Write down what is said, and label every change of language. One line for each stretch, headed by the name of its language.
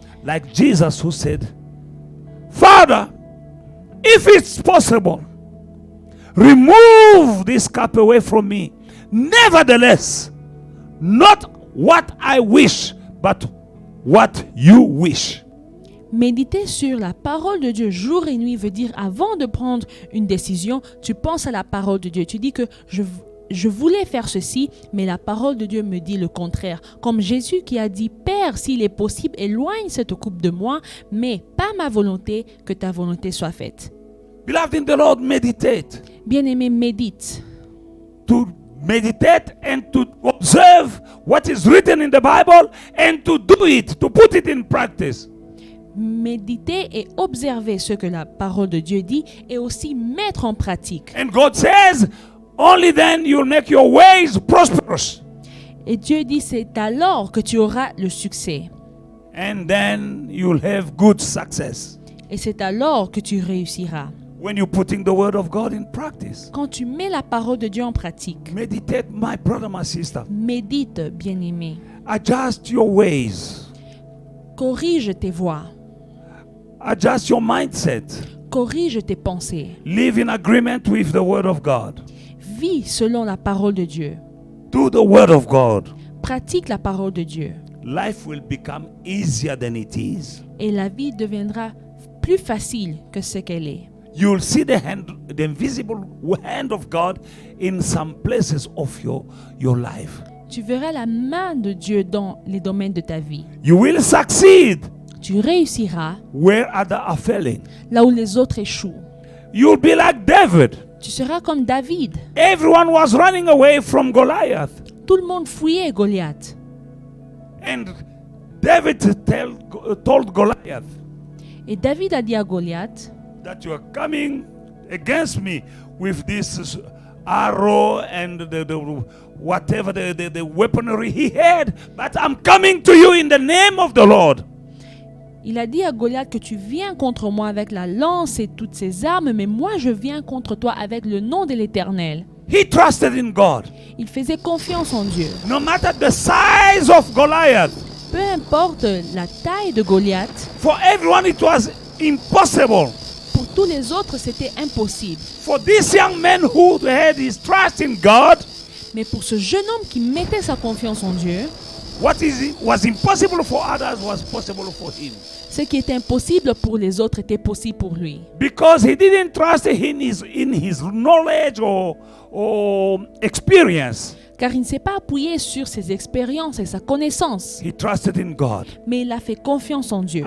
English: Like Jesus, who said, Father, if it's possible, remove this cup away from me. Nevertheless, not what I wish, but what you wish.
French: Méditer sur la parole de Dieu jour et nuit veut dire avant de prendre une décision, tu penses à la parole de Dieu. Tu dis que je voulais faire ceci, mais la parole de Dieu me dit le contraire. Comme Jésus qui a dit, Père, s'il est possible, éloigne cette coupe de moi, mais pas ma volonté, que ta volonté soit faite.
English: Beloved in the Lord, meditate.
French: Bien-aimé, médite.
English: To meditate and to observe what is written in the Bible and to do it, to put it in practice.
French: Méditer et observer ce que la parole de Dieu dit et aussi mettre en pratique.
English: And God says, only then you'll make your ways prosperous.
French: Et Dieu dit, c'est alors que tu auras le succès.
English: And then you'll have good success.
French: Et c'est alors que tu réussiras.
English: When you're putting the word of God in practice.
French: Quand tu mets la parole de Dieu en pratique,
English: Meditate, my brother, my sister.
French: médite, bien-aimé.
English: Adjust your ways.
French: Corrige tes voies.
English: Adjust your mindset.
French: Corrige tes pensées.
English: Live in agreement with the word of God.
French: Vis selon la parole de Dieu.
English: Do the word of God.
French: Pratique la parole de Dieu.
English: Life will become easier than it is.
French: Et la vie deviendra plus facile que ce qu'elle est.
English: You'll see the invisible hand of God in some places of your life.
French: Tu verras la main de Dieu dans les domaines de ta vie.
English: You will succeed
French: Tu réussiras
English: where others are failing.
French: là où les autres échouent.
English: You'll be like David.
French: Tu seras comme David.
English: Everyone was running away from Goliath.
French: Tout le monde fuyait Goliath.
English: And David told Goliath
French: Et David a dit à Goliath,
English: that you are coming against me with this arrow and whatever the weaponry he had, but I'm coming to you in the name of the Lord.
French: il a dit à Goliath que tu viens contre moi avec la lance et toutes ses armes, mais moi je viens contre toi avec le nom de l'Éternel.
English: He trusted in God.
French: Il faisait confiance en Dieu.
English: No matter the size of Goliath,
French: Peu importe la taille de Goliath,
English: for everyone it was impossible.
French: pour tous les autres c'était impossible.
English: For this young man who had his trust in God,
French: Mais pour ce jeune homme qui mettait sa confiance en Dieu,
English: was impossible for others was possible for him.
French: ce qui était impossible pour les autres était possible pour lui.
English: Because he didn't trust in his knowledge or experience.
French: Car il ne s'est pas appuyé sur ses expériences et sa connaissance,
English: He trusted in God.
French: mais il a fait confiance en Dieu.